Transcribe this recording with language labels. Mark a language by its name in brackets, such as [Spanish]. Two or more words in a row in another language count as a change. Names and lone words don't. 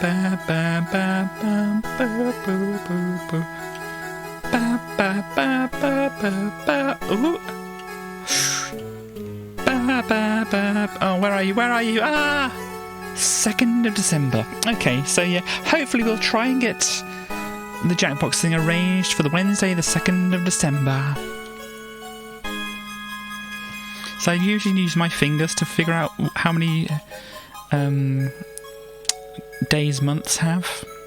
[English] ba ba bum, ba boo boo boo. Ba ba ba ba ba ba. Ooh. Ba ba ba. Oh, where are you? Where are you? Ah, 2nd of December. Okay, so yeah, hopefully we'll try and get the Jackbox thing arranged for the Wednesday, the 2nd of December. So I usually use my fingers to figure out how many days months have.